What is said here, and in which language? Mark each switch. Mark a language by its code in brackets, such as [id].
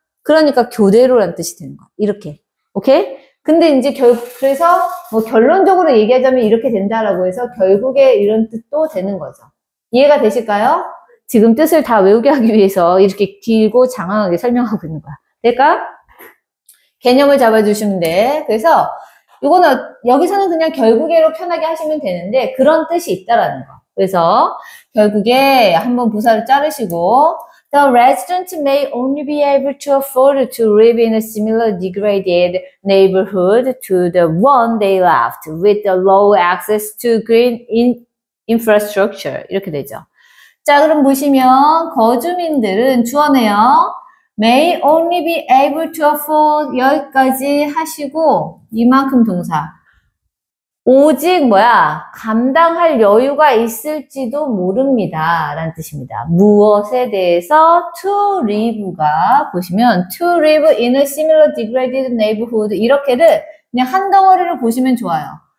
[ko] 그러니까 교대로란 뜻이 되는 거야. 이렇게. 오케이? 근데 이제 그래서 뭐 결론적으로 얘기하자면 이렇게 된다라고 해서 결국에 이런 뜻도 되는 거죠. 이해가 되실까요? 지금 뜻을 다 외우게 하기 위해서 이렇게 길고 장황하게 설명하고 있는 거야. 될까? 개념을 잡아주시면 돼. 그래서 이거는 여기서는 그냥 결국에로 편하게 하시면 되는데 그런 뜻이 있다라는 거. 그래서 결국에 한번 부사를 자르시고 [en] The residents may only be able to afford to live in a similar degraded neighborhood to the one they left with the low access to green infrastructure. [ko] 이렇게 되죠. 자, 그럼 보시면 거주민들은 주어네요. [en] may only be able to afford [ko] 여기까지 하시고 이만큼 동사. 오직 감당할 여유가 있을지도 모릅니다. 라는 뜻입니다. 무엇에 대해서 [en] to live가 보시면 to live in a similar degraded neighborhood [ko] 이렇게를 그냥 한 덩어리를 보시면 좋아요.